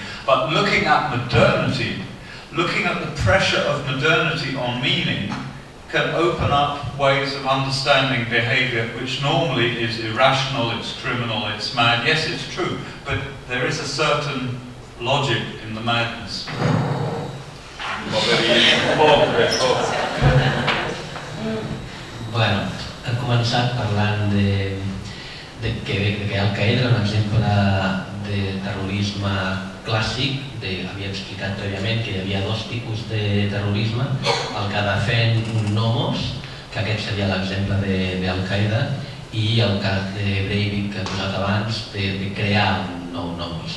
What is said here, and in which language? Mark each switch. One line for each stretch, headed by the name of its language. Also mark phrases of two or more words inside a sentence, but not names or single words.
English: But looking at modernity, looking at the pressure of modernity on meaning can open up ways of understanding behavior which normally is irrational, it's criminal, it's mad. Yes, it's true, but there is a certain logic in the madness.
Catalan: Bueno, hem començat parlant que Al-Qaeda era un exemple de terrorisme clàssic, havia explicat prèviament que hi havia dos tipus de terrorisme, el que defèn un nomos, que aquest seria l'exemple d'Al-Qaeda, i el cas de Breivik que he posat abans, de crear un nou nomos.